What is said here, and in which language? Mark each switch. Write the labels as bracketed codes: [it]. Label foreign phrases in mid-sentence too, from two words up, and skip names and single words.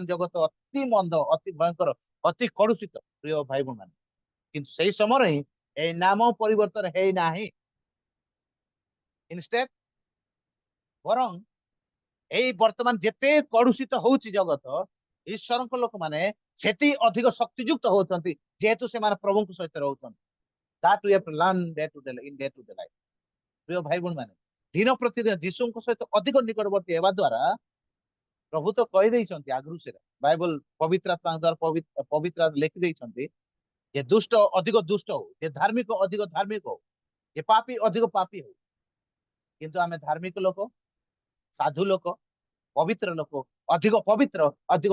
[or] ଜଗତ ଅତି ମନ୍ଦ ଅତି ଭୟଙ୍କର ଅତି କଳୁଷିତ ପ୍ରିୟ ଭାଇ ଭଉଣୀ ମାନେ କିନ୍ତୁ ସେଇ ସମୟରେ ହିଁ ଏଇ ନାମ ପରିବର୍ତ୍ତନ ହେଇନାହିଁ ଇନଷ୍ଟେଡ୍ ବରଂ ଏଇ ବର୍ତ୍ତମାନ ଯେତେ କଳୁଷିତ ହଉଛି ଜଗତ ଈଶ୍ୱରଙ୍କ ଲୋକମାନେ ସେଠି ଅଧିକ ଶକ୍ତିଯୁକ୍ତ ହଉଛନ୍ତି ଯେହେତୁ ସେମାନେ ପ୍ରଭୁଙ୍କ ସହିତ ରହୁଛନ୍ତି [en] that we have to learn day to day in day to day life [or] ପ୍ରିୟ ଭାଇ ଭଉଣୀ ମାନେ ଦିନ ପ୍ରତିଦିନ ଯୀଶୁଙ୍କ ସହିତ ଅଧିକ ନିକଟବର୍ତ୍ତୀ ହେବା ଦ୍ୱାରା ପ୍ରଭୁ ତ କହିଦେଇଛନ୍ତି ଆଗରୁ ସେଟା ବାଇବଲ ପବିତ୍ର ଆତ୍ମାଙ୍କ ଦ୍ୱାରା ପବିତ୍ର ଲେଖି ଦେଇଛନ୍ତି ଯେ ଦୁଷ୍ଟ ଅଧିକ ଦୁଷ୍ଟ ହଉ ଯେ ଧାର୍ମିକ ଅଧିକ ଧାର୍ମିକ ହଉ ଯେ ପାପୀ ଅଧିକ ପାପୀ ହଉ କିନ୍ତୁ ଆମେ ଧାର୍ମିକ ଲୋକ ସାଧୁ ଲୋକ ପବିତ୍ର ଲୋକ ଅଧିକ ପବିତ୍ର ଅଧିକ